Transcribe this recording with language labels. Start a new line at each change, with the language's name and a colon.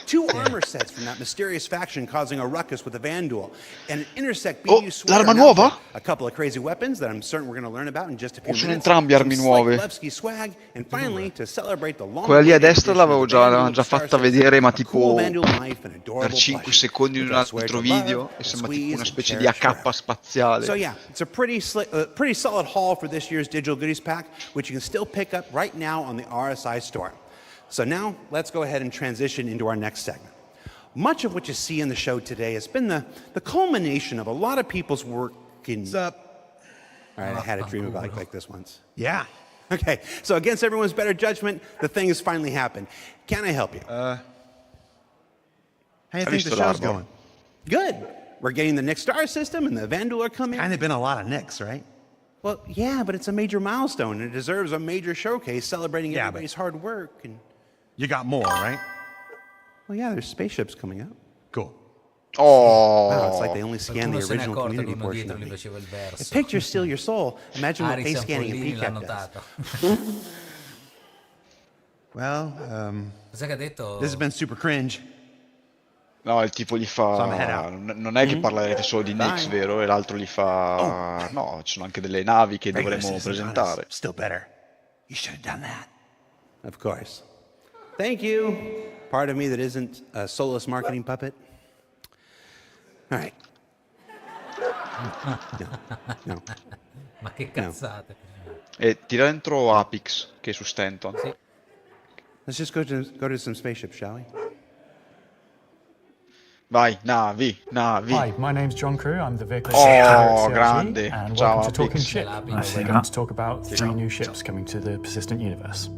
English: 2 armor sets from that mysterious faction causing a ruckus with a Van Duel, and an Intersect BU sweater.
Italian: L'arma nuova?
English: A couple of crazy weapons that I'm certain we're going to learn about in just a few
Italian: sono
English: minutes.
Italian: entrambi armi nuove.
English: Levski swag, and finally, to celebrate the long
Italian: Quella lì a destra l'avevo già fatta vedere, ma tipo per 5 secondi in un altro video, e sembra tipo una specie di AK spaziale.
English: So yeah, it's a pretty solid haul for this year's Digital Goodies Pack, which you can still pick up right now on the RSI store. So now, let's go ahead and transition into our next segment. Much of what you see in the show today has been the culmination of a lot of people's work in... What's up? All right, I had a dream about like this once. Yeah. Okay, so against everyone's better judgment, the thing has finally happened. Can I help you? How do you think the show's going? Good. We're getting the Nix star system and the Van Duel are coming. Kind of been a lot of Nix, right? Well, yeah, but it's a major milestone and it deserves a major showcase celebrating everybody's hard work. And you got more, right? Well, yeah, there's spaceships coming out. Cool. Oh. Wow, it's like they only scan the original community portion of me. If pictures steal your soul, imagine what face scanning and PCAP does. Well,
Italian: Cos'è che ha detto?
English: this has been super cringe.
Italian: No, il tipo gli fa... Non è che parlerete solo di Nix, vero? E l'altro gli fa... No, ci sono anche delle navi che dovremmo presentare.
English: Still better. You should have done that. Of course. Thank you. Part of me that isn't a soulless marketing puppet. All right.
Italian: No. Ma che cazzate. E tira dentro Apix, che è su Stanton. Sì.
English: Let's just go to some spaceships, shall we?
Italian: Vai, navi.
English: Hi, my name's John Crew. I'm the vehicle
Italian: grande.
English: and
Italian: Ciao,
English: welcome to Talking
Italian: Apix.
English: Ship. We're going to talk about 3 new ships coming to the persistent universe.